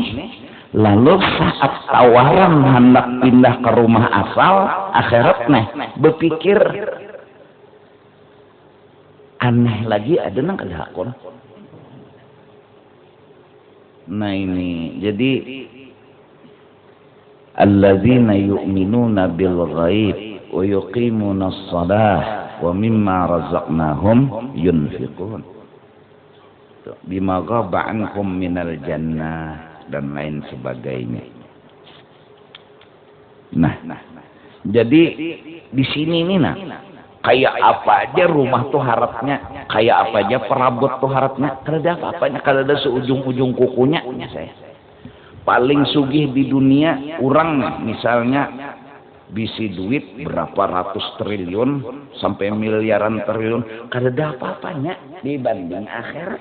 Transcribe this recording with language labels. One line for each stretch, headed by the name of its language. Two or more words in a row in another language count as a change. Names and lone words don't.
Banjar: Lalu saat tawaran hendak pindah ke rumah asal akhirat, berpikir aneh lagi, ada nang kada hakon. Nah ini jadi
Arabic: الذين يؤمنون بالغيب ويقيمون الصلاة ومما رزقناهم ينفقون بما غاب عنهم من الجنة
Banjar: dan lain sebagainya. Nah, jadi di sini nih nah, kayak apa aja rumah tuh harapnya, kayak apa aja perabot tuh harapnya, kada apa-apanya, kada ada seujung-ujung kukunya. Saya paling sugih di dunia orang nih, misalnya bisi duit berapa ratus triliun sampai miliaran triliun, kada ada apa-apanya dibanding akhirat.